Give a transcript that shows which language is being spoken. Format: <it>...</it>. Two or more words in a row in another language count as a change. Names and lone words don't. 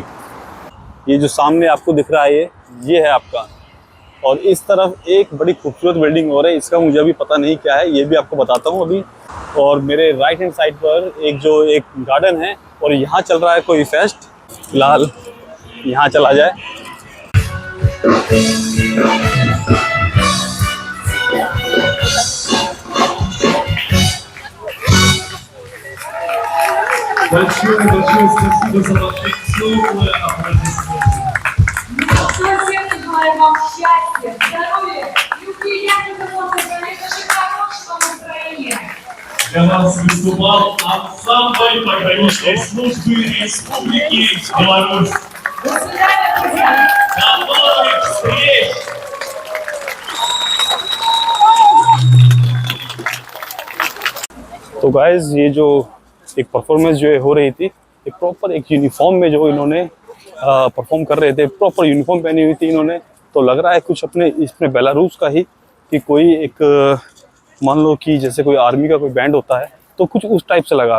<hi>ये जो सामने आपको दिख रहा है ये है आपका। और इस तरफ एक बड़ी खूबसूरत बिल्डिंग हो रही है, इसका मुझे अभी पता नहीं क्या है, ये भी आपको बताता हूँ अभी। और मेरे</hi> <en>right hand side</en> <hi>पर एक गार्डन है और यहाँ चल रहा है कोई फेस्ट। फिलहाल यहाँ चला जाए।</hi> <ru>Большое спасибо за ваши теплые аплодисменты. Всем желаем вам счастья, здоровья и приятных эмоций, конечно же, хорошего настроения. Для вас выступал ансамбль пограничной службы Республики Беларусь. До свидания, друзья! До новых встреч!</ru> <hi>तो गाइज ये जो एक परफॉर्मेंस जो हो रही थी, एक प्रॉपर एक यूनिफॉर्म में जो इन्होंने परफॉर्म कर रहे थे,</hi> <en>proper uniform</en> <hi>पहनी हुई थी इन्होंने। तो लग रहा है कुछ अपने इसमें बेलारूस का ही कि कोई एक मान लो कि जैसे कोई आर्मी का कोई बैंड होता है, तो कुछ उस टाइप से लगा।</hi>